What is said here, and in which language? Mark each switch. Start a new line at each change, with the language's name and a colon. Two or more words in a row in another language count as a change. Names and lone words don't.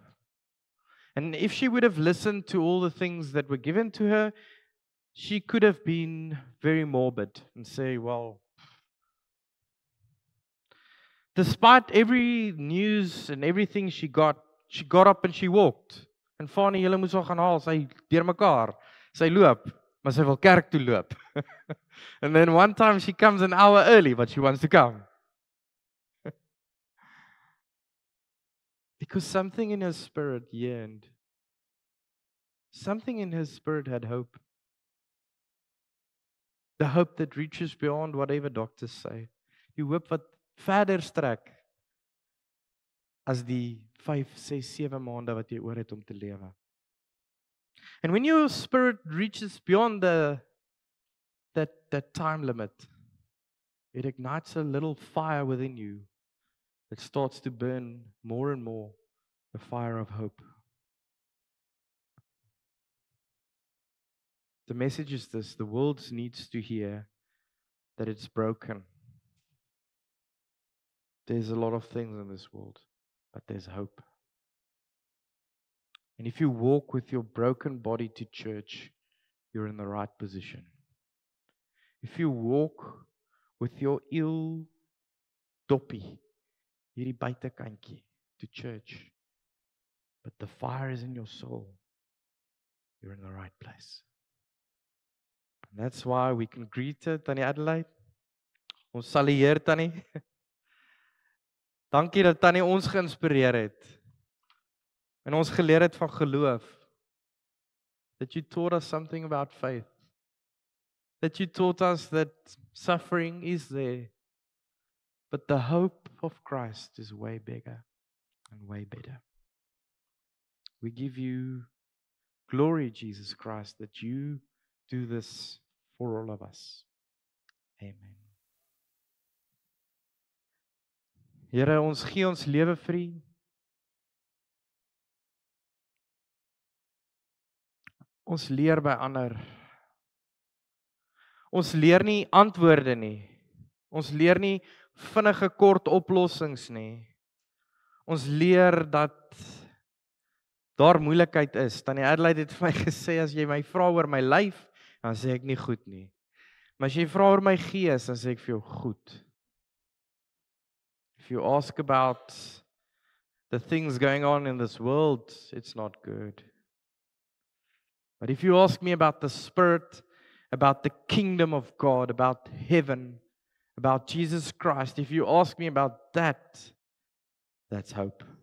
English: And if she would have listened to all the things that were given to her, she could have been very morbid and say, well, despite every news and everything she got up and she walked.
Afrikaans: En Fanie, julle moes haar gaan haal, sy deurmekaar, sy loop. maar sy wil kerk toe loop.
English: And then one time she comes an hour early, but she wants to come. Because something in her spirit yearned. Something in her spirit had hope. The hope that reaches beyond whatever doctors say.
Afrikaans: Die hoop wat verder strek as die 5, 6, 7 maande wat jy oor het om te lewe.
English: And when your spirit reaches beyond that time limit, it ignites a little fire within you that starts to burn more and more, the fire of hope. The message is this: the world needs to hear that it's broken. There's a lot of things in this world, but there's hope. And if you walk with your broken body to church, you're in the right position. If you walk with your ill
Afrikaans: doppie, hierdie buitekantjie,
English: to church, but the fire is in your soul, you're in the right place. And that's why we can greet her, Tannie Adelaide.
Afrikaans: Ons salueer Tannie. Dankie dat Tannie ons geïnspireer het. En ons geleer het van geloof.
English: That you taught us something about faith. That you taught us that suffering is there. But the hope of Christ is way bigger and way better. We give you glory, Jesus Christ, that you do this for all of us. Amen.
Afrikaans: Here, ons gee ons lewe vir U. Ons leer by ander. Ons leer nie antwoorde nie. Ons leer nie vinnige kort oplossings nie. Ons leer dat daar moeilikheid is. Tannie Adelaide het vir my gesê, as jy my vra oor my lyf, dan sê ek nie goed nie. Maar as jy vra oor my gees, dan sê ek vir jou goed.
English: If you ask about the things going on in this world, it's not good. But if you ask me about the Spirit, about the kingdom of God, about heaven, about Jesus Christ, if you ask me about that, that's hope.